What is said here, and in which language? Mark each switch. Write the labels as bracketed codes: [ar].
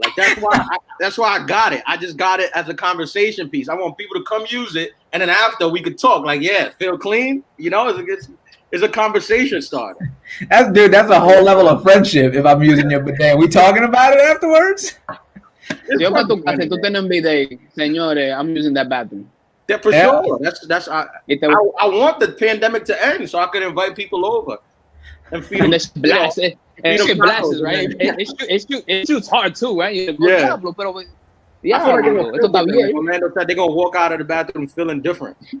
[en] Like that's why I got it. I just got it as a conversation piece. I want people to come use it, and then after we could talk. Like, yeah, feel clean. You know, it's a conversation starter. That's a whole level of friendship. If I'm using your bidet, we talking about it afterwards. [es] Yo para tu casa, tú tienes un bidet, señores. [en] I'm using that bathroom. Yeah, for sure. I want the pandemic to end so I can invite people over. And feed them, blast it. And shit blasts, right? It shoots hard too, right? I feel like they're gonna walk out of the bathroom feeling different.